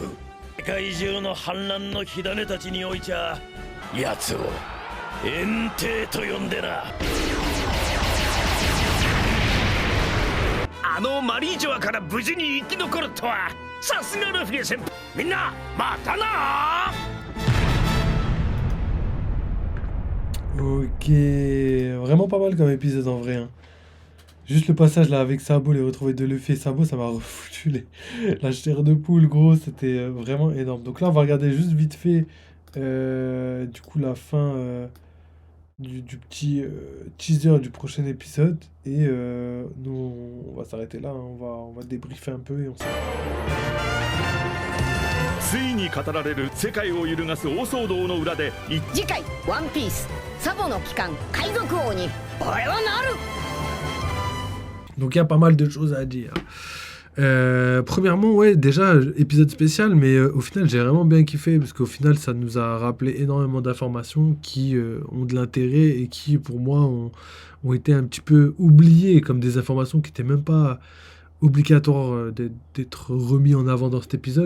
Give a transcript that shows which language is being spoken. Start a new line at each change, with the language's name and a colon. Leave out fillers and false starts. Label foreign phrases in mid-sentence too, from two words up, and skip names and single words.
Japanese: 世界中の反乱の火種たちにおいちゃ奴を炎帝と呼んでな。あのマリージョアから無事に生き残るとは、さすがルフィ先輩。みんなまたな。
French: Ok, vraiment pas mal comme épisode en vrai. Hein. Juste le passage là avec Sabo, les retrouvailles de Luffy et Sabo, ça m'a refoutu la chair de poule, gros. C'était vraiment énorme. Donc là, on va regarder juste vite fait du coup la fin du petit teaser du prochain épisode. Et nous, on va s'arrêter là. Hein. On va débriefer un peu et on s'arrête.
Japanese: ついに語られる世界を揺るがす大騒動の裏で次回ワンピースサボの帰還海賊王に俺はなる。
French: Donc il y a pas mal de choses à dire. Premièrement, ouais, déjà, épisode spécial, mais au final, j'ai vraiment bien kiffé, parce qu'au final, ça nous a rappelé énormément d'informations qui ont de l'intérêt et qui, pour moi, ont été un petit peu oubliées, comme des informations qui n'étaient même pas obligatoires d'être remis en avant dans cet épisode.